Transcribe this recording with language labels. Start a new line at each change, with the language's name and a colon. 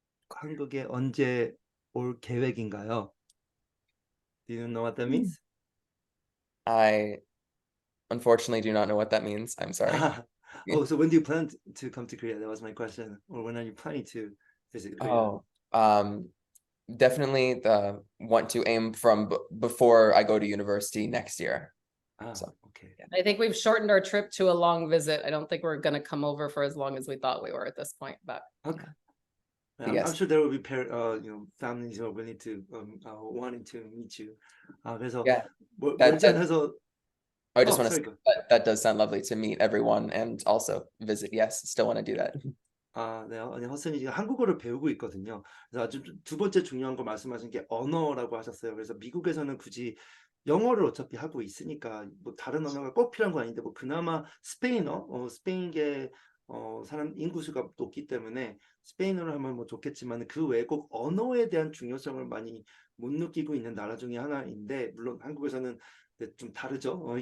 Korean: 한국에 언제 올 계획인가요?
English: Do you know what that means? I unfortunately do not know what that means. I'm sorry. Oh, so when do you plan to come to Korea? That was my question. Or when are you planning to visit Korea? Definitely want to aim from before I go to university next year. So, okay. I think we've shortened our trip to a long visit. I don't think we're going to come over for as long as we thought we were at this point, but Okay. Yes. I'm sure there will be families who are willing to wanting to meet you.
Korean: 그래서
English: Yeah,
Korean: 원전해서
English: I just want to sorry, say go. that does sound lovely to meet everyone and also visit. Yes, still want to do that.
Korean: 네, 허슨이 지금 한국어를 배우고 있거든요. 그래서 아주 두 번째 중요한 거 말씀하신 게 언어라고 하셨어요. 그래서 미국에서는 굳이 영어를 어차피 하고 있으니까 뭐 다른 언어가 꼭 필요한 건 아닌데 뭐 그나마 스페인어, 스페인계 사람 인구수가 높기 때문에 스페인어를 하면 뭐 좋겠지만 그 외에 꼭 언어에 대한 중요성을 많이 못 느끼고 있는 나라 중에 하나인데 물론 한국에서는 좀 다르죠.